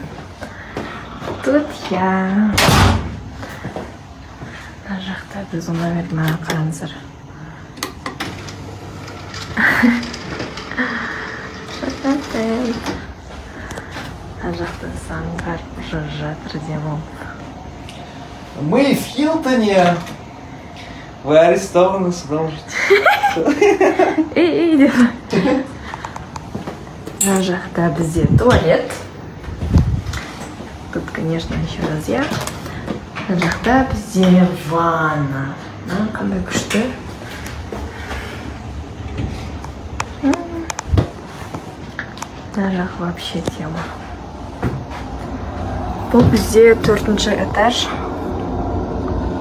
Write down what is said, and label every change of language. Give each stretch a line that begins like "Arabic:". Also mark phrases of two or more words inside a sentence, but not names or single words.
Russian: Тут я.
Kazakh: Мына жақта біздің номер, мына қараңыздар. Мына жақта заңғар жатыр деп ол.
Russian: Мы в Хилтоне. Вы арестованы, продолжите. Эй,
Kazakh: деп. Мына жақта бізде туалет.
Russian: Тут, конечно, еще раз я.
Kazakh: Мына жақта бізде ванна. Қандай күшті. Мына жақ
Russian: вообще тема.
Kazakh: Бұл бізде 4-ші этаж. Керемет.